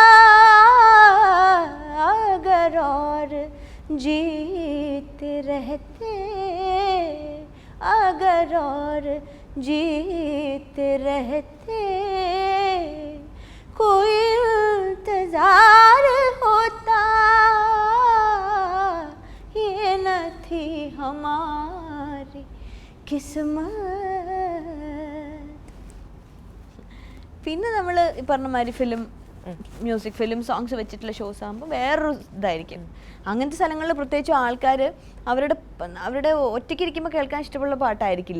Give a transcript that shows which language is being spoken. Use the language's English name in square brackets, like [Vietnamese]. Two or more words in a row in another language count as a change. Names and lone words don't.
[Hindi] अगर और जीते रहते, अगर और जीते रहते, कोई इंतजार होता, ये न थी हमारी കിസ്മത്ത്. [Malayalam] പിന്നെ നമ്മൾ ഈ പറഞ്ഞ മാതിരി [English] music film songs [Malayalam] വെച്ചിട്ടുള്ള ഷോസ് ആകുമ്പോൾ വേറൊരു ഇതായിരിക്കും. അങ്ങനത്തെ സ്ഥലങ്ങളിൽ പ്രത്യേകിച്ചും ആൾക്കാർ അവരുടെ ഒറ്റയ്ക്ക് ഇരിക്കുമ്പോൾ കേൾക്കാൻ ഇഷ്ടമുള്ള പാട്ടായിരിക്കില്ല.